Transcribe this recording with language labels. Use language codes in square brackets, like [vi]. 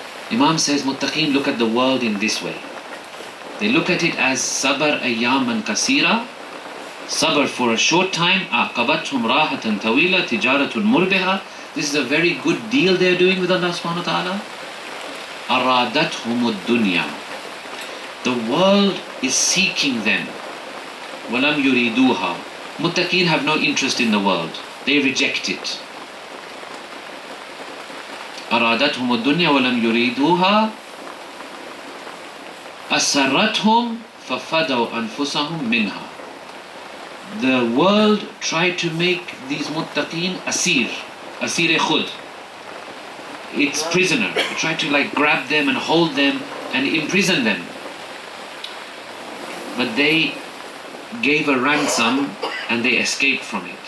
[en] Imam says muttaqeen look at the world in this way. They look at it as [ar] sabr ayyaman kasira, [en] sabr for a short time, [ar] aqabathum rahatan tawila tijaratun murbiha. [en] This is a very good deal they're doing with Allah subhanahu wa ta'ala. [ar] Aradathum ad-dunya. [en] The world is seeking them. [ar] Walam yuriduha. [en] Muttaqeen have no interest in the world. They reject it. [ar] أرادتهم الدنيا ولم يريدوها أسرتهم ففدوا أنفسهم منها. [en] The world tried to make these muttaqeen asir khud, its prisoner. It tried to grab them and hold them and imprison them. But they gave a ransom and they escaped from it.